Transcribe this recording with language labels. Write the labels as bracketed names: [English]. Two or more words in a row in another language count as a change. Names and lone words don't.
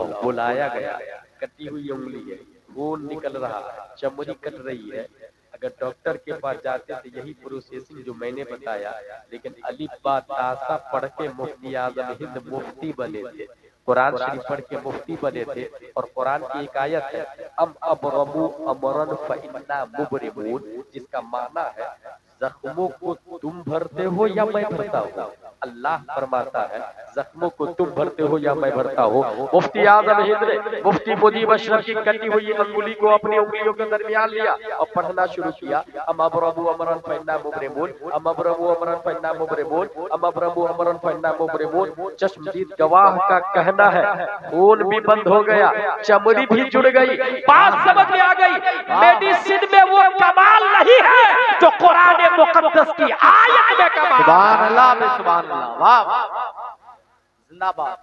[Urdu] بلایا گیا، کٹی ہوئی انگلی ہے، خون نکل رہا ہے، چمڑی کٹ رہی ہے۔ اگر ڈاکٹر کے پاس جاتے تو یہی پروسیسنگ جو میں نے بتایا، لیکن الف با تا سا پڑھ کے مفتی اعظم ہند مفتی بنے تھے، قرآن شریف پڑھ کے مفتی بنے تھے۔ اور قرآن کی ایک آیت ہے [Arabic] ام ابرموا امرا فانا مبرمون، [Urdu] جس کا معنی ہے زخموں کو تم بھرتے ہو یا میں بھرتا ہوں۔ اللہ فرماتا ہے زخموں کو تم بھرتے ہو یا میں بھرتا ہوں۔ مفتی اعظم ہند نے مفتی مجیب اشرف کی کٹی ہوئی انگلی کو اپنی انگلیوں کے درمیان لیا اور پڑھنا شروع کیا، [Arabic] ام ابرموا امرا فانا مبرمون، ام ابرموا امرا فانا مبرمون، ام ابرموا امرا فانا مبرمون۔ [Urdu] چشمدید گواہ کا کہنا ہے خون بھی بند ہو گیا، چمڑی بھی جڑ گئی، بات سمجھ میں آ گئی۔ میڈیسن میں وہ کمال نہیں ہے جو قرآن مقدس کی آیت میں کمال۔ [Arabic] سبحان اللہ سبحان اللہ، [Urdu] واہ واہ، زندہ باد۔